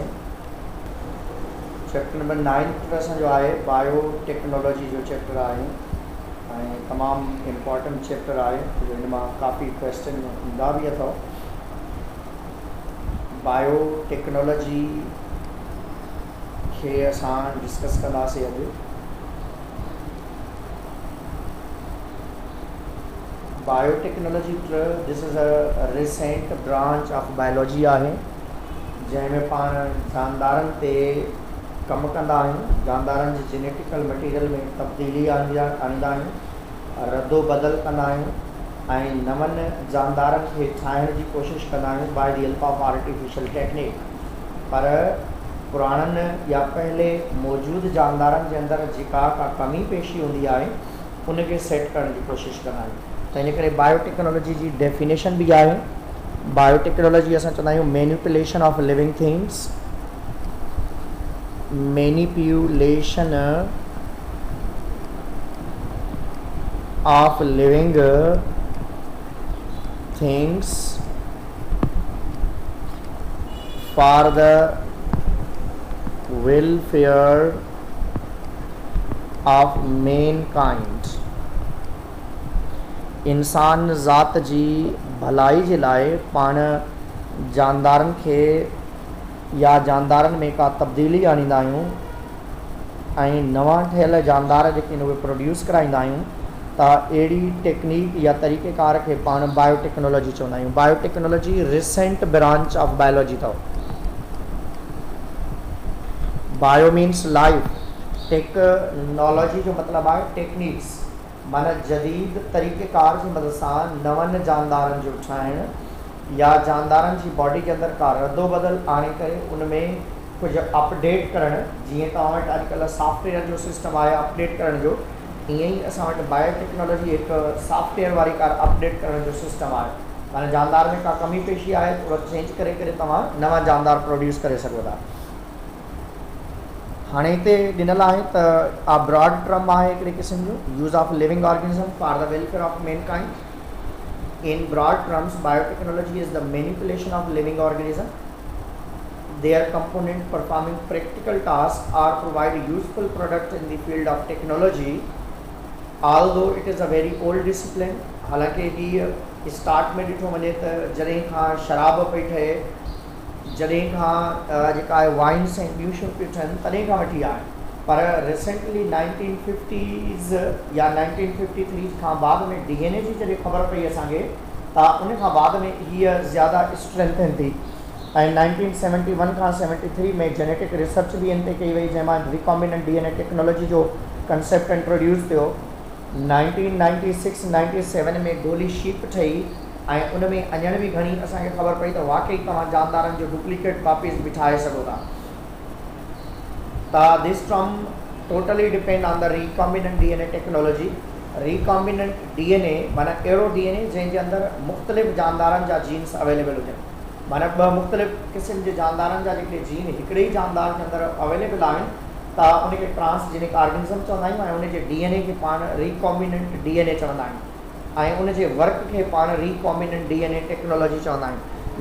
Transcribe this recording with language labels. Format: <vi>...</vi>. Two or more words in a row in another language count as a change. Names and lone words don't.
<sd>चैप्टर नंबर 9 असांजो आहे बायोटेक्नोलॉजी जो चैप्टर आहे ऐं तमामु</sd> <en>important chapter</en> <sd>आहे जो हिन मां काफ़ी क्वेश्चन ईंदा बि अथव। बायोटेक्नोलॉजी खे असां डिस्कस कंदासीं अॼु।</sd> <en>biotechnology this is a recent branch of biology</en> <sd>आहे जंहिंमें पाण जानदारनि ते कमु कंदा आहियूं, जानदारनि जे जेनेटिकल मटीरियल में तब्दीली आणींदा आहियूं, रद्दो बदल कंदा आहियूं ऐं नवनि जानदारनि खे ठाहिण जी कोशिशि कंदा आहियूं</sd> <en>by the help of artificial technique.</en> <sd>पर पुराणनि या पहले मौजूदु जानदारनि जे अंदरि जेका का कमी पेशी हूंदी आहे उनखे सेट करण जी कोशिशि कंदा आहियूं। त इन करे बायोटेक्नोलॉजी जी डेफिनेशन बि आहे।</sd> <en>बायोटेक्नोलॉजी</en> <sd>असां चवंदा आहियूं</sd> <en>manipulation of living things, manipulation of living things for the welfare of mankind.</en> <sd>इंसान ज़ात जी भलाई जे लाइ पाण जानदारनि खे या जानदारनि में का तब्दीली आणींदा आहियूं ऐं नवां ठहियल जानदार जेके उहे प्रोड्यूस कराईंदा आहियूं त अहिड़ी टेक्निक या तरीक़ेकार खे पाण बायोटेक्नोलॉजी चवंदा आहियूं।</sd> <en>biotechnology recent branch of biology अथव। bio means life,</en> <sd>टेक्नोलॉजी जो मतिलबु आहे टेक्निक्स, माना जदीद तरीक़ेकार जी मदद सां नवनि जानदारनि जो ठाहिण या जानदारनि जी बॉडी के अंदरि का रद्दो बदल आणे करे उन में कुझु अपडेट करणु। जीअं तव्हां वटि अॼुकल्ह सॉफ्टवेयर जो सिस्टम आहे अपडेट करण जो, ईअं ई असां वटि बायोटेक्नोलॉजी हिकु सॉफ्टवेयर वारी का अपडेट करण जो सिस्टम आहे। माना जानदार में का कमी पेशी आहे थोरो चेंज करे करे तव्हां नवां जानदार प्रोड्यूस करे सघो था। हाणे हिते ॾिनल आहे त आ</sd> <en>broad term</en> <sd>आहे हिकिड़े क़िस्म जो</sd> <en>use of living organism for the welfare of mankind. in broad terms biotechnology is the manipulation of living organism, their component performing practical tasks or provide useful product in the field of technology, although it is a very old discipline।</en> <sd>हालांकि हीअ स्टार्ट में ॾिठो वञे त जॾहिं खां शराब पई ठहे, जॾहिं खां जेका आहे वाइन्स ऐं ॿियूं शयूं पियूं ठहनि तॾहिं खां वठी आहे। पर रिसेंटली 1950s या 1953 खां बाद में DNA जी जॾहिं ख़बर पई असांखे त उन खां बाद में हीअ ज़्यादा स्ट्रेंथन थी ऐं 1971 खां 73 में जेनेटिक रिसर्च बि इन ते कई वई जंहिंमां</sd> <en>recombinant DNA technology</en> <sd>जो कंसेप्ट इंट्रोड्यूस थियो। 1996-97 में गोली शीप ठही ऐं उन में अञण बि घणी असांखे ख़बर पई त वाकई तव्हां जानदारनि जो डुप्लीकेट कॉपीज़ बि ठाहे सघो था।</sd> <en>त this term totally depend on the recombinant DNA technology. recombinant DNA</en> <sd>माना अहिड़ो DNA जंहिंजे अंदरि मुख़्तलिफ़ जानदारनि जा जीन्स अवेलेबल हुजनि। माना ॿ मुख़्तलिफ़ क़िस्म जे जानदारनि जा जेके जीन हिकिड़े ई जानदार जे अंदरि अवेलेबल आहिनि त उनखे</sd> <en>transgenic organism</en> <sd>चवंदा आहियूं ऐं उनजे DNA खे पाण</sd> <en>recombinant DNA</en> <sd>चवंदा आहियूं ऐं उनजे वर्क खे पाण</sd> <en>recombinant DNA technology</en> <sd>चवंदा आहियूं।</sd>